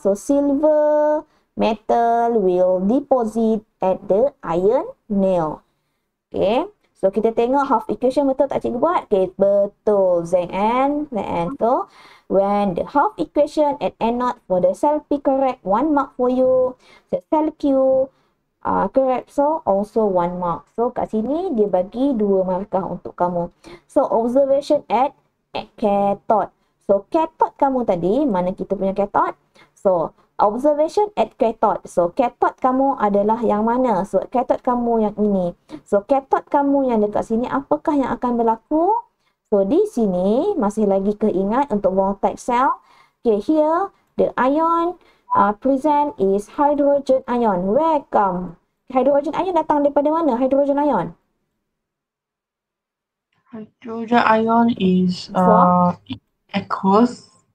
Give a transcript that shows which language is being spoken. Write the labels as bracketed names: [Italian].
[English] So silver metal will deposit at the iron nail. [Malay] Okay. So kita tengok half equation betul tak cikgu buat? Okay, betul. ZN. [English] So when the half equation at N0 for the cell P correct, 1 mark for you. The cell Q correct, so also 1 mark. [Malay] So kat sini dia bagi 2 markah untuk kamu. [English] So observation at cathode. [Malay] So cathode kamu tadi, mana kita punya cathode? [English] So observation at cathode. [Malay] So cathode kamu adalah yang mana? So cathode kamu yang ini. So cathode kamu yang dekat sini, apakah yang akan berlaku? So di sini masih lagi keingat untuk voltaic cell. [English] Okay, here the ion present is hydrogen ion. Where come? [Malay] Hydrogen ion datang daripada mana? Hydrogen ion. [English] Hydrogen ion is aqueous.